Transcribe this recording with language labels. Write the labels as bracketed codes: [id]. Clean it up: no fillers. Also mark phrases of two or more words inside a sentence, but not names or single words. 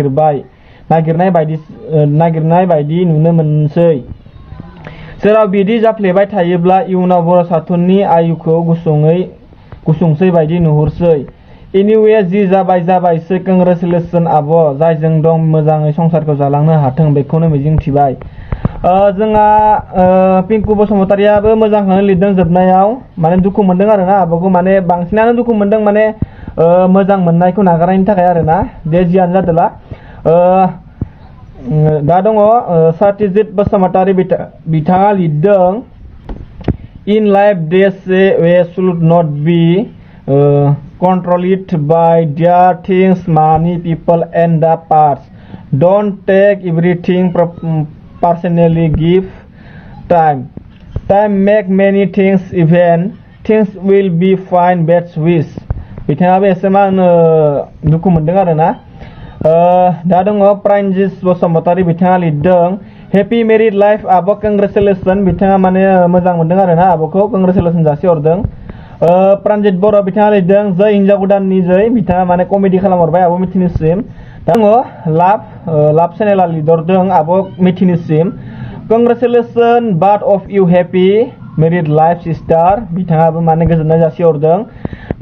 [brx] नागिरनाय बायदि नुनो मोनसै जेराव बिदि जाफ्लेबाय थायोब्ला इयुनाव बर' साथुननि आयुखौ गुसुंसै बायदि नुहुरसै एनिवे जि जाबायसै कंग्रेचुलेसन आब' जायजों दं मोजाङै संसारखौ जालांनो हाथों बेखौनो मिजिंथिबाय जोंहा पिंकु बसुमतारियाबो मोजांखौनो लिरदों जोबनायाव माने दुखु मोनदों आरोना आब'खौ माने बांसिनानो दुखु मोनदों माने मोजां मोननायखौ नागारनायनि थाखाय आरोना दे जियानो जादोला दा दङ सत्यजित बसुमतारि बिथाङा लिरदों [en] in life they say we should not be controlled by their things money people and the parts don't take everything personally give time make many things even things will be fine best wish [brx] बिथाङाबो एसेमान दुखु मोनदों आरोना दा दङ प्राइनजिस बसुमतारि बिथाङा लिरदों [en] happy married life [brx] आब' कंग्रेचुलेसन बिथाङा माने मोजां मोनदों आरोना आब'खौ कंग्रेचुलेसन जासिहरदों प्रानजित बर' बिथाङा लिरदों जै हिनजाव गोदाननि जै बिथाङा माने कमेडि खालामहरबाय आब' मिथिनिसिम दा दङ लाभ चेनेला लिरदों आब' मिथिनिसिम [en] congratulation both of you happy married life [brx] सिस्टार बिथाङाबो माने गोजोननाय जासिहरदों दा